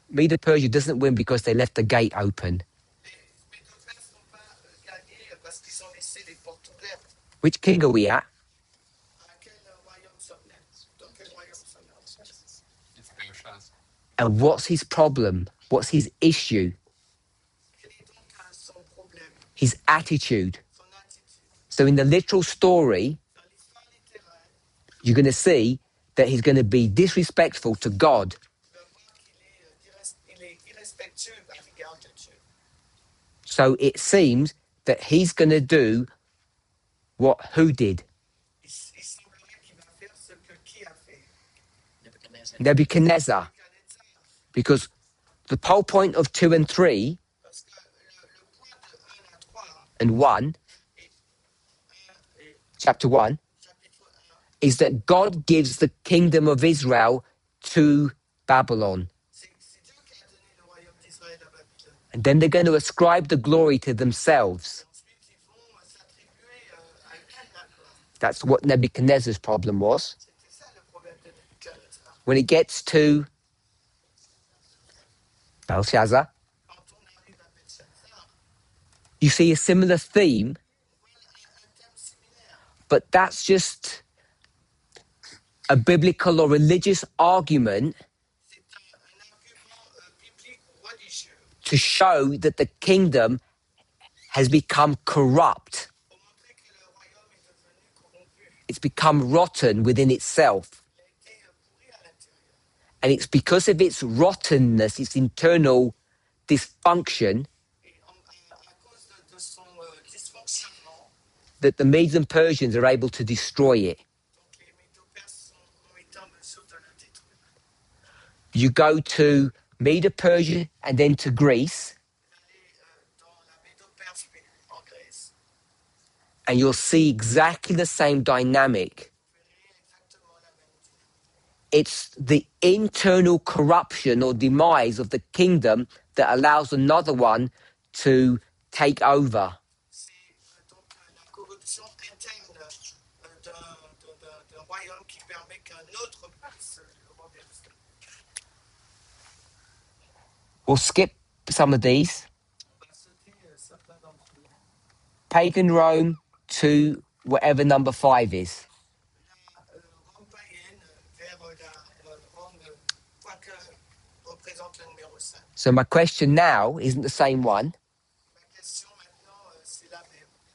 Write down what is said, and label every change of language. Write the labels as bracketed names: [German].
[English] Medo Persia doesn't win because they left the gate open. [French] Les Médo-Perses n'ont pas gagné parce qu'ils ont laissé les portes ouvertes. [English] Which king are we at? [French] À quel royaume sommes-nous? Dans quel royaume sommes-nous? [English] It's Persians. And what's his problem? What's his issue? [French] Quel est donc son problème? [English] His attitude. [French] Son attitude. [English] So in the literal story, [French] Dans l'histoire littéraire, [English] you're going to see that he's going to be disrespectful to God. [French] tu vas voir qu'il est irrespectueux à l'égard de Dieu. [English] So it seems that he's going to do what who did? [French] Il semblerait qu'il va faire ce que qui a fait? [English] Nebuchadnezzar. [French] Nebuchadnezzar. [English] Because the whole point of 2 and 3 [French] Parce que le point de 1 à 3 [English] and 1, [French] et [English] chapter 1, [French] chapitre 1, [English] is that God gives the kingdom of Israel to Babylon. [French] c'est Dieu qui a donné le royaume d'Israël à Babylone. [English] And then they're going to ascribe the glory to themselves. [French] Ensuite, ils vont s'attribuer à eux-mêmes la gloire. [English] That's what Nebuchadnezzar's problem was. [French] C'était ça le problème de Nebuchadnezzar. [English] When it gets to Belshazzar, [French] Quand on arrive à Belshazzar, [English] you see a similar theme, [French] on voit un thème similaire. [English] but that's just a biblical or religious argument [French] C'est un argument biblique ou religieux [English] to show that the kingdom has become corrupt. [French] pour montrer que le royaume est devenu corrompu. [English] It's become rotten within itself. [French] Il a été pourri à l'intérieur. [English] And it's because of its rottenness, its internal dysfunction, [French] Et à cause de son dysfonctionnement, [English] that the Medes and Persians are able to destroy it. [French] donc les Médo-Perses ont été en mesure de le détruire. [English] You go to Medo-Persia and then to Greece, [French] Vous allez dans la Médo-Perse puis en Grèce, [English] and you'll see exactly the same dynamic. [French] vous verrez exactement la même dynamique. [English] It's the internal corruption or demise of the kingdom that allows another one to take over. [French] C'est donc la corruption interne d'un royaume qui permet qu'un autre puisse le renverser. [English] We'll skip some of these. [French] On va sauter certains d'entre eux. [English] Pagan Rome to whatever number 5 is. [French] La Rome païenne vers la Rome, quoique représente le numéro 5. [English] So my question now isn't the same one, [French] Ma question maintenant, c'est la même.